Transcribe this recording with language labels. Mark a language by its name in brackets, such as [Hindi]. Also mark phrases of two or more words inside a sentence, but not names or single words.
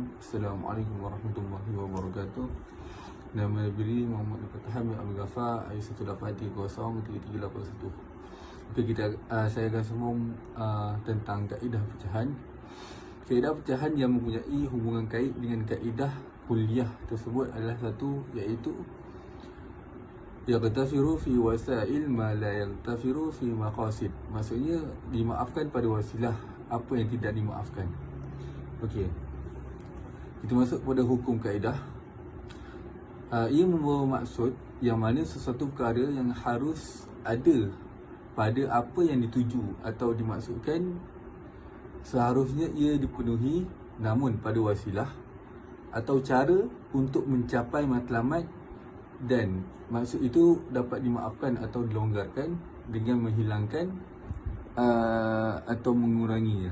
[Arabic] السلام عليكم ورحمة الله وبركاته. [Malay] Nama diri Muhammad Al-Fatihah Abdul Ghafar, I18033381. Okey, saya akan sambung tentang kaedah pecahan. Kaedah pecahan yang mempunyai hubungan kait dengan kaedah kuliah tersebut adalah satu, iaitu [Arabic] يغتفر في الوسائل ما لا يغتفر في المقاصد. [Malay] Maksudnya dimaafkan pada wasilah apa yang tidak dimaafkan. Okey, kita masuk pada hukum kaedah. Ia membawa maksud yang mana sesuatu perkara yang harus ada pada apa yang dituju atau dimaksudkan, seharusnya ia dipenuhi, namun pada wasilah atau cara untuk mencapai matlamat, dan maksud itu dapat dimaafkan atau dilonggarkan dengan menghilangkan atau menguranginya.